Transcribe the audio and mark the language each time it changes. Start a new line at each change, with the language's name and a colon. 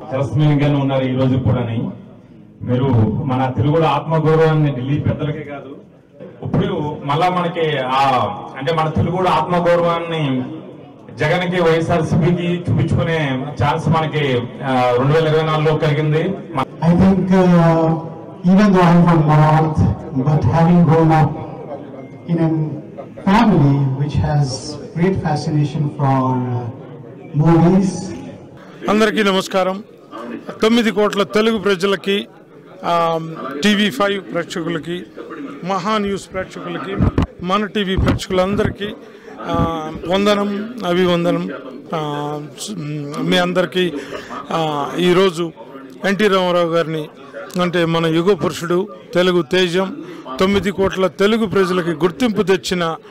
Telugu: చిరస్మరణీయంగానే ఉన్నారు ఈ రోజు కూడా. మీరు మన తెలుగులో ఆత్మగౌరవాన్ని ఢిల్లీ పెద్దలకే కాదు, ఇప్పుడు మళ్ళా మనకి అంటే మన తెలుగులో ఆత్మగౌరవాన్ని జగన్కి, వైఎస్ఆర్సీపీకి చూపించుకునే ఛాన్స్ మనకి 2024లో కలిగింది.
English: I think even though I'm from North, but having grown up in a family which has great fascination for movies.
Telugu: అందరికీ నమస్కారం. 9 కోట్ల తెలుగు ప్రజలకి, TV5 ప్రేక్షకులకి, మహా న్యూస్ ప్రేక్షకులకి, మన టీవీ ప్రేక్షకులందరికీ వందనం, అభివందనం. మీ అందరికీ ఈరోజు ఎన్టీ రామారావు గారిని, అంటే మన యుగ పురుషుడు, తెలుగు తేజం, 9 కోట్ల తెలుగు ప్రజలకి గుర్తింపు తెచ్చిన